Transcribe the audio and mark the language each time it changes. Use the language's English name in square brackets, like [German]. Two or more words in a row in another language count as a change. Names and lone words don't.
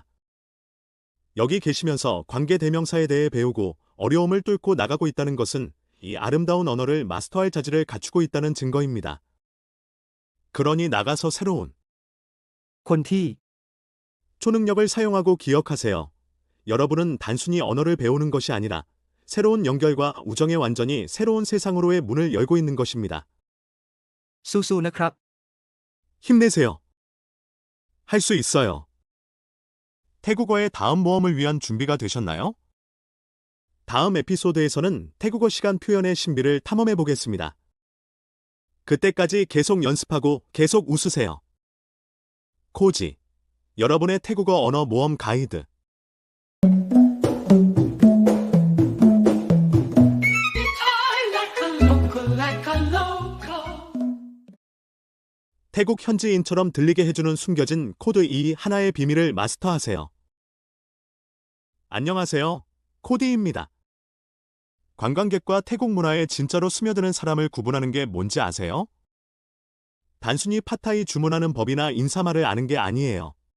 [Korean] 여기 계시면서 관계 대명사에 대해 배우고 어려움을 뚫고 나가고 있다는 것은 이 아름다운 언어를 마스터할 자질을 갖추고 있다는 증거입니다. 그러니 나가서 새로운 คนที่ 초능력을 사용하고 기억하세요. 여러분은 단순히 언어를 배우는 것이 아니라 새로운 연결과 우정의 완전히 새로운 세상으로의 문을 열고 있는 것입니다. [Thai] สู้ๆ นะครับ [Korean] 힘내세요. 할 수 있어요. 태국어의 다음 모험을 위한 준비가 되셨나요? 다음 에피소드에서는 태국어 시간 표현의 신비를 탐험해 보겠습니다. 그때까지 계속 연습하고 계속 웃으세요. 코지, 여러분의 태국어 언어 모험 가이드. [English] I like a local, like a [Korean] 태국 현지인처럼 들리게 해주는 숨겨진 코드 이 하나의 비밀을 마스터하세요. 안녕하세요. 코디입니다. 관광객과 태국 문화에 진짜로 스며드는 사람을 구분하는 게 뭔지 아세요? 단순히 팟타이 주문하는 법이나 인사말을 아는 게 아니에요.